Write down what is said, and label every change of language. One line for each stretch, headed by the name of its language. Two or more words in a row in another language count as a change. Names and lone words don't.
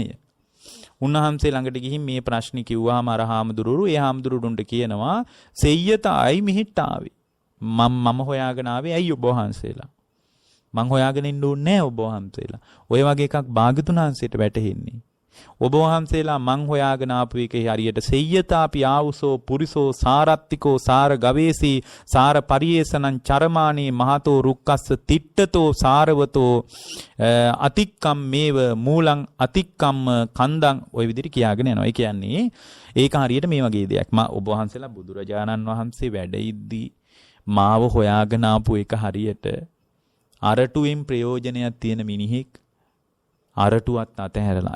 Sinhala: උන්වහන්සේ ළඟට ගිහින් මේ ප්‍රශ්නේ කිව්වාම අර හාමුදුරුවෝ ඒ හාමුදුරුවන්ට කියනවා සෙය්‍යත අයි මිහිට ආවේ. මම හොයාගෙන ආවේ ඇයි ඔබ වහන්සේලා? මං හොයාගෙන ඉන්න ඕනේ නැහැ ඔබ වහන්සේලා. ඔය වගේ එකක් භාග්‍යතුන් වහන්සේට වැටහෙන්නේ. ඔබ වහන්සේලා මං හොයාගෙන ආපු එකේ හරියට
Pali: සෙය්‍යතාපි ආවුසෝ පුරිසෝ සාරත්තිකෝ සාර ගවේසී සාර පරියේසනං චරමාණී මහතෝ රුක්කස්ස තිට්ඨතෝ සාරවතෝ අතික්කම් මේව මූලං අතික්කම්ම කන්දං
Sinhala: ඔය විදිහට කියාගෙන යනවා. ඒ කියන්නේ ඒක හරියට මේ වගේ දෙයක්. ඔබ වහන්සේලා බුදුරජාණන් වහන්සේ වැඩ ඉද්දී මාව හොයාගෙන ආපු එක හරියට අරටුවෙන් ප්‍රයෝජනයක් තියෙන මිනිහෙක් අරටුවත් අතහැරලා.